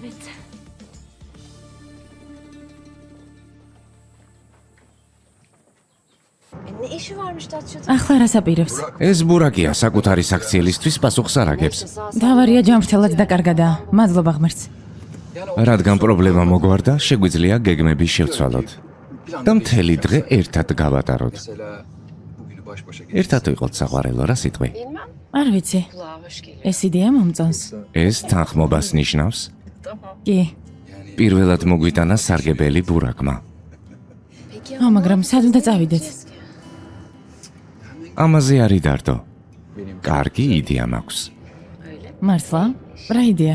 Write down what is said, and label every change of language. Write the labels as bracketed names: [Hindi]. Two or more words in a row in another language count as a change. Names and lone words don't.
[Turkish] Ne işi varmış Datça'da? [Georgian] ახლა რას აპირებს? ეს ბურაკია საკუთარი საქციელისთვის პასუხს არ აგებს. დავარია ჯამრთელად დაკარგადაა. მადლობა ღმერთს. რადგან პრობლემა მოგვარდა, შეგვიძლია გეგმები შევცვალოთ და მთელი დღე ერთად გავატაროთ. [Turkish] baş başa [Georgian] ერთად ვიყოთ საყვარელო, რა სიტყვი? [Turkish] Bilmem. [Georgian] არ ვიცი. [Turkish] Kulağa hoş geliyor. [Georgian] ეს იდეა მომწონს. ეს თანხმობას ნიშნავს? კი. პირველად მოგვიტანა სარგებელი ბურაკმა. [Turkish] Peki [Georgian] მაგრამ სად უნდა წავიდეთ? ამაზე არ იდარდო. კარგი იდეა მაქვს. მართლა? რა იდეა?